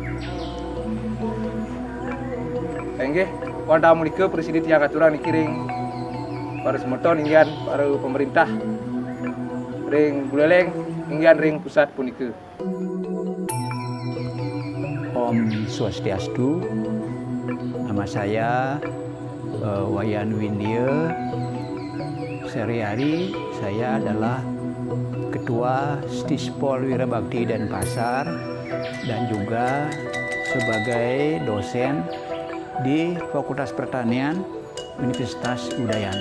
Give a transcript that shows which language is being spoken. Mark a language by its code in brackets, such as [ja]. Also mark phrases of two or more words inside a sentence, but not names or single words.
[ban] Enggih, wanda mulike presiden tiang aturan dikiring para semeton inggian para pemerintah ring Buleleng inggian ring pusat punike. Om Swastiastu. [id] Nama saya Wayan Windia. Sehari-hari saya adalah Ketua Stispol Wirabakti Denpasar dan juga sebagai dosen di Fakultas Pertanian Universitas Udayana.